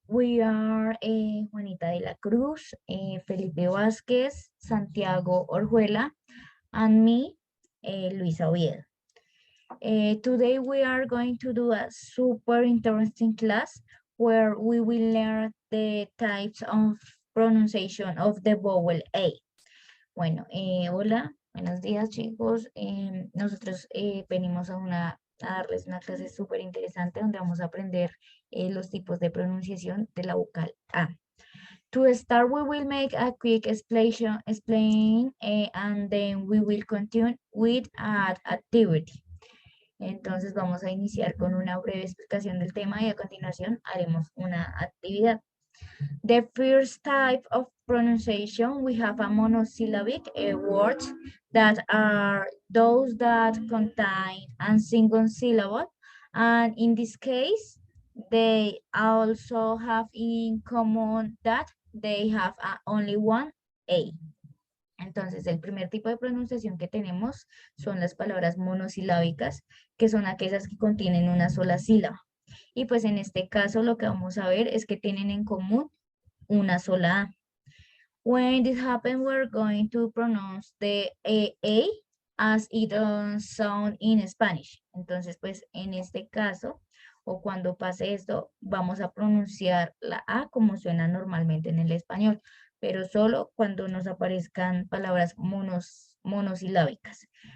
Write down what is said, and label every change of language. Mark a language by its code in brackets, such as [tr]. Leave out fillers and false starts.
[en] We are Juanita de la Cruz, Felipe Vasquez, Santiago Orjuela, and me, Luisa Oviedo. Today we are going to do a super interesting class where we will learn the types of pronunciation of the vowel A. [es] Bueno, hola, buenos días chicos. Nosotros venimos a darles una clase súper interesante donde vamos a aprender los tipos de pronunciación de la vocal A. [en] To start, we will make a quick explain and then we will continue with an activity. [es] Entonces vamos a iniciar con una breve explicación del tema y a continuación haremos una actividad. [en] The first type of pronunciation, we have a monosyllabic words that are those that contain a single syllable. And in this case, they also have in common that they have only one A. [es] Entonces, el primer tipo de pronunciación que tenemos son las palabras monosilábicas, que son aquellas que contienen una sola sílaba. Y pues en este caso lo que vamos a ver es que tienen en común una sola A. [en] When this happens, we're going to pronounce the A as it sound in Spanish. [es] Entonces, pues en este caso, o cuando pase esto, vamos a pronunciar la A como suena normalmente en el español, pero solo cuando nos aparezcan palabras monosilábicas.